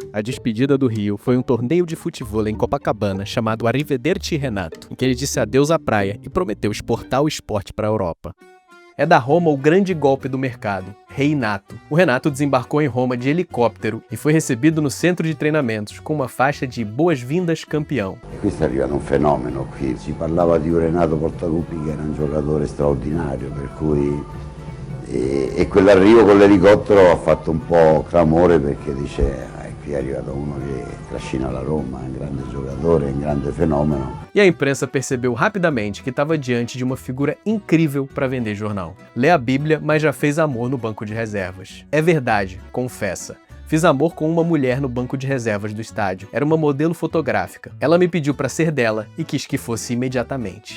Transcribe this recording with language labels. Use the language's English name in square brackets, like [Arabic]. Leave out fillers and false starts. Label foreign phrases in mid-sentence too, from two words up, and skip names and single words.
[Portuguese] A despedida do Rio foi um torneio de futevôlei em Copacabana chamado Arrivederci Renato, em que ele disse adeus à praia e prometeu exportar o esporte para a Europa. É da Roma o grande golpe do mercado, Reinato. O Renato desembarcou em Roma de helicóptero e foi recebido no centro de treinamentos com uma faixa de boas-vindas campeão. [Italian] Qui sta arrivando un fenomeno, qui si parlava di un Renato Portaluppi che era un giocatore straordinario, per cui e quell'arrivo con l'elicottero ha fatto un po' clamore perché dice qui è arrivato uno che trascina la Roma, è un grande giocatore, è un grande fenomeno. [Portuguese] E a imprensa percebeu rapidamente que estava diante de uma figura incrível para vender jornal. Lê a Bíblia, mas já fez amor no banco de reservas. É verdade, confessa. Fiz amor com uma mulher no banco de reservas do estádio. Era uma modelo fotográfica. Ela me pediu para ser dela e quis que fosse imediatamente.